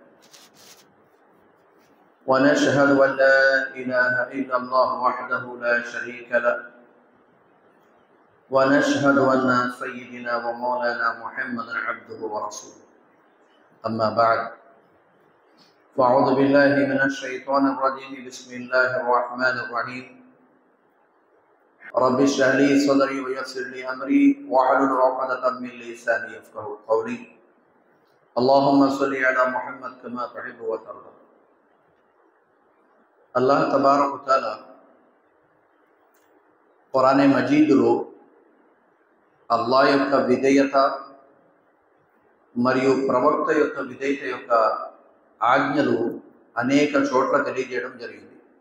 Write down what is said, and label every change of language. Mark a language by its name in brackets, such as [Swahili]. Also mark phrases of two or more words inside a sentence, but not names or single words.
[Arabic] ونشهد أن لا إله إلا الله وحده لا شريك له ونشهد أن سيدنا ومولانا محمدا عبده ورسوله أما بعد فأعوذ بالله من الشيطان الرجيم بسم الله الرحمن الرحيم رب اشرح لي صدري ويسر لي أمري واحلل عقدة من لساني يفقهوا قولي اللهم صل على محمد كما تحب وترضى [Telugu] అల్లాహ్ తబారక తఆలా ఖురాన్ మజీదులో అల్లాహ్ యొక్క విధేయత మరియు ప్రవక్త యొక్క విధేయత యొక్క ఆజ్ఞలు అనేక చోట్ల తెలియజేయడం జరిగింది.